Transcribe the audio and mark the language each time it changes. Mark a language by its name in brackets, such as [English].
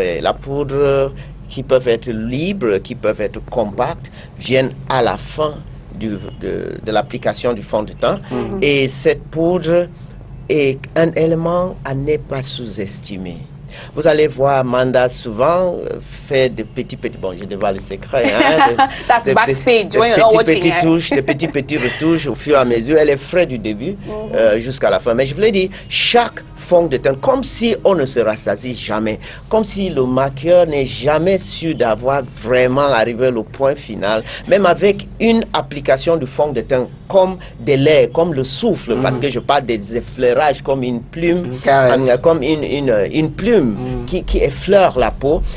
[French] La poudre qui peuvent être libres, qui peuvent être compactes, viennent à la fin de l'application du fond de teint. Et cette poudre est un élément à ne pas sous-estimer. Vous allez voir Amanda souvent fait de petits, bon, je dévoile le secret, hein, [English] That's backstage, when you're not watching, [French] des petits retouches au fur et à mesure. Elle est frais du début jusqu'à la fin. Mais je voulais dire, chaque fond de teint, comme si on ne se rassasie jamais, comme si le maquilleur n'est jamais sûr d'avoir vraiment arrivé au point final, même avec une application du fond de teint comme de l'air, comme le souffle, parce que je parle des effleurages comme une plume, comme une plume qui effleure la peau.